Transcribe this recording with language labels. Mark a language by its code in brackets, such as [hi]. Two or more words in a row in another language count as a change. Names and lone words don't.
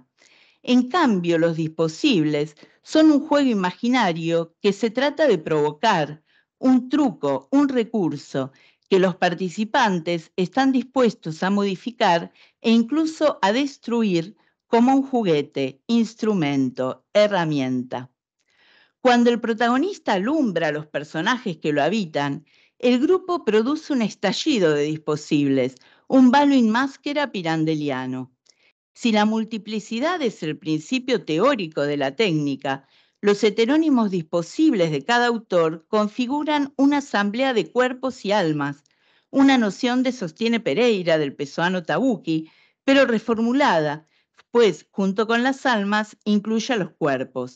[es] En cambio, los disposibles son un juego imaginario que se trata de provocar, un truco, un recurso que los participantes están dispuestos a modificar e incluso a destruir como un juguete, instrumento, herramienta. Cuando el protagonista alumbra a los personajes que lo habitan, el grupo produce un estallido de disposibles, un [it] balo in maschera [es] pirandeliano. Si la multiplicidad es el principio teórico de la técnica, los heterónimos disposibles de cada autor configuran una asamblea de cuerpos y almas, una noción de sostiene Pereira del pessoano Tabucchi, pero reformulada, pues junto con las almas incluye a los cuerpos.